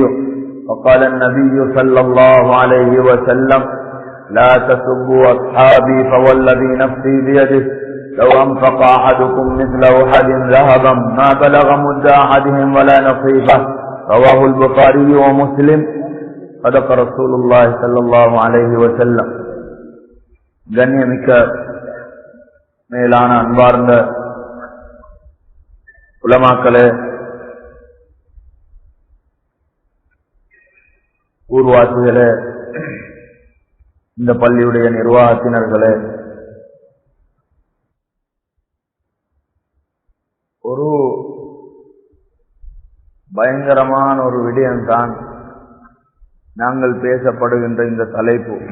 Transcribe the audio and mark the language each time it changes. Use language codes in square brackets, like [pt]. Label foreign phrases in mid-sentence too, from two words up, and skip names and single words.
[ar] وقال النبي صلى الله عليه وسلم: لا تسبوا أصحابي فوالذي نفسي بيده لو أنفق أحدكم مثل أحد ذهبا ما بلغ مد أحدهم ولا نصيفه. رواه البخاري ومسلم. صدق رسول الله صلى الله عليه وسلم. [ta] கண்ணியமிக்க மேலான அன்பார்ந்த உலமாக்களே, ஊர்வாசிகளே, இந்த பள்ளியுடைய நிர்வாகத்தினர்களே, ஒரு பயங்கரமான ஒரு விடயம்தான் நாங்கள் பேசப்படுகின்ற இந்த தலைப்பு.